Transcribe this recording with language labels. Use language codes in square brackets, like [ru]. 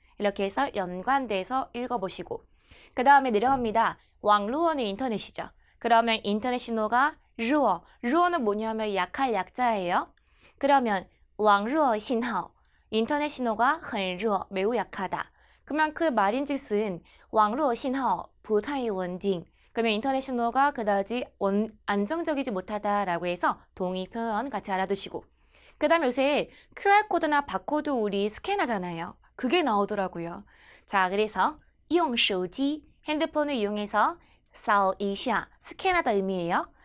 [ko] 이렇게 해서 연관돼서 읽어보시고. 그 다음에 내려갑니다. 왕루어는 인터넷이죠. 그러면 인터넷 신호가 루어. 루어는 뭐냐면 약할 약자예요. 그러면 왕루어 신호. 인터넷 신호가 [zh] 很弱, [ko] 매우 약하다. [zh] 그러면 그 말인즉슨 网络信号不太稳定. [ko] 그러면 인터넷 신호가 그다지 안정적이지 못하다라고 해서 동의 표현 같이 알아두시고. 그 다음에 요새 QR코드나 바코드 우리 스캔하잖아요. 그게 나오더라고요. 자, 그래서 [zh] 用手机, [ko] 핸드폰을 이용해서 [zh] 扫一下, [ko] 스캔하다 의미예요.